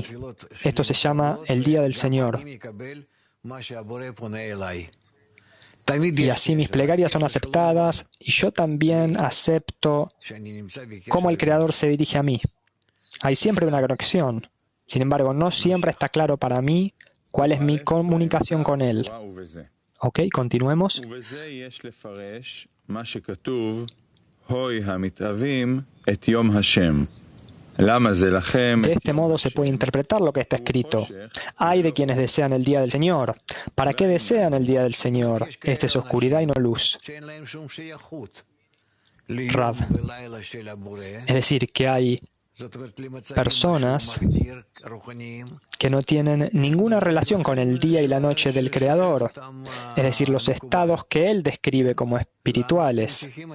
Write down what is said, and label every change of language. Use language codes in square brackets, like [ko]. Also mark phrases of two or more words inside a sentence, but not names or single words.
[es] Esto se llama el día del Señor. Y así mis plegarias son aceptadas y yo también acepto cómo el Creador se dirige a mí. Hay siempre una conexión. Sin embargo, no siempre está claro para mí ¿Cuál es mi comunicación con Él? Ok, continuemos. [he] ובזה יש לפרש מה שכתוב, הוי המתאבים את יום השם. למה זה לכם? [es] De este modo se puede interpretar lo que está escrito. Hay de quienes desean el día del Señor. ¿Para qué desean el día del Señor? Esta es oscuridad y no luz. Rav. Es decir, que hay personas que no tienen ninguna relación con el día y la noche del Creador, es decir, los estados que Él describe como espirituales.